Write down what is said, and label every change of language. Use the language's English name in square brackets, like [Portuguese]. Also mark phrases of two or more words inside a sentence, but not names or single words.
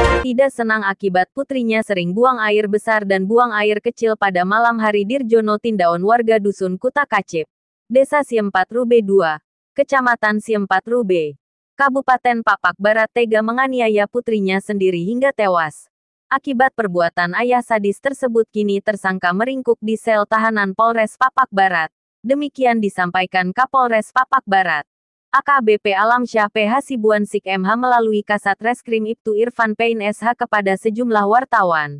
[Indonesian] tidak senang akibat putrinya sering buang air besar dan buang air kecil pada malam hari. Dirjono Tindaon, warga Dusun Kuta Kacip, Desa Siempat Rube 2, Kecamatan Siempat Rube, Kabupaten Papak Barat tega menganiaya putrinya sendiri hingga tewas. Akibat perbuatan ayah sadis tersebut, kini tersangka meringkuk di sel tahanan Polres Papak Barat. Demikian disampaikan Kapolres Papak Barat, AKBP Alamsyah P. Hasibuan Sik MH melalui Kasat Reskrim Ibtu Irfan Pain SH kepada sejumlah wartawan.